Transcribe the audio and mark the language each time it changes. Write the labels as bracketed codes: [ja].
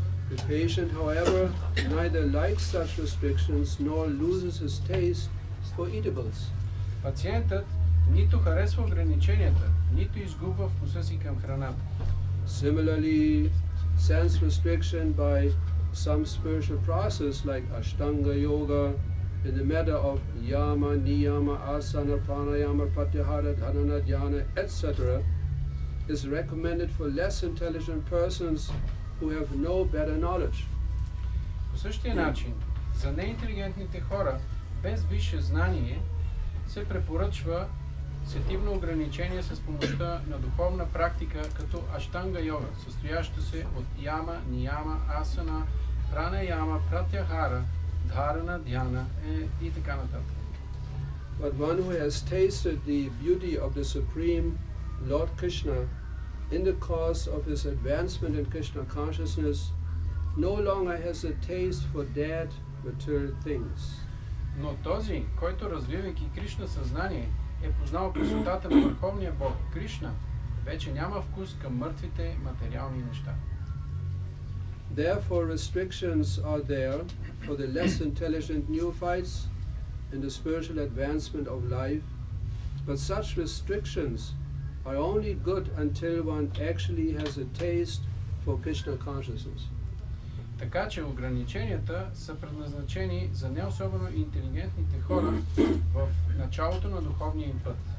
[en] The patient, however, neither likes such restrictions nor loses his taste for eatables. [bg] Пациентът нито харесва ограниченията, нито изгубва вкуса си към храната. [en] Similarly, sense restriction by some spiritual process like Ashtanga Yoga in the matter of yama, niyama, asana, pranayama, pratyahara, dharana, dhyana, etc. is recommended for less intelligent persons who have no better knowledge. [bg] По същия начин, за неинтелигентните хора без висше знание се препоръчва сетивно ограничение с помощта на духовна практика като аштанга йога, състояща се от яма, нияма, асана, пранаяма, пратяхара, дхарана, дhyana и така нататък. [en] But one who has tasted the beauty of the Supreme Lord Krishna in the course of his advancement in Krishna consciousness no longer has a taste for dead material things. [bg] Но този, който развивайки Кришна съзнание, е познал красотата на Върховния Бог Кришна, вече няма вкус към мъртвите материални неща. [en] Therefore restrictions are there for the less intelligent neophytes in the spiritual advancement of life, but such restrictions are only good until one actually has a taste for Krishna consciousness. [bg] Така че ограниченията са предназначени за не особено интелигентните хора в началото на духовния им път.